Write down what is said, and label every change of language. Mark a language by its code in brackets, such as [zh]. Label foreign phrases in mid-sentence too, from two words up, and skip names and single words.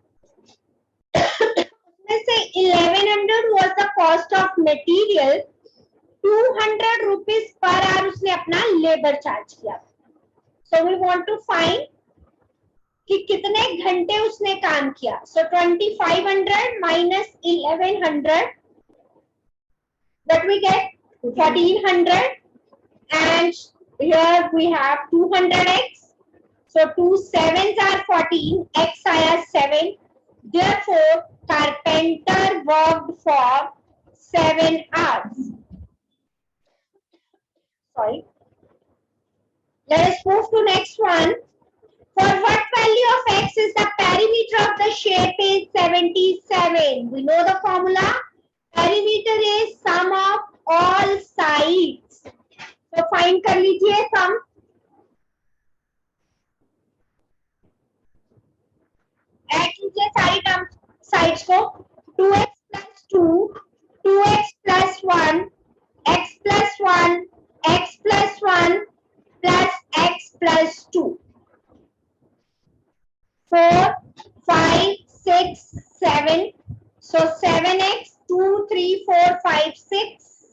[hi] उसमें से [en] 1100 was the cost of material. [hi] 200 [en] rupees per hour [hi] उसने अपना [en] labour charge [hi] किया. [en] so we want to find [hi] कि कितने घंटे उसने काम किया. [en] सो 2500 माइनस 1100 that we get 1400 and here we have 200x. So 2 sevens are 14, x आया 7. Therefore carpenter worked for 7 hours. Sorry. Let us move to next one. For what value of x is the perimeter of the shape is 77? We know the formula. Perimeter is sum of all sides. So find [hi] कर लीजिए [en] sum. Add [hi] कीजिए सारी [en] terms sides को 2x plus 2, 2x plus 1, x plus 1, x plus 1 plus x plus 2, 4, 5, 6, 7. So 7x, 2, 3, 4, 5, 6.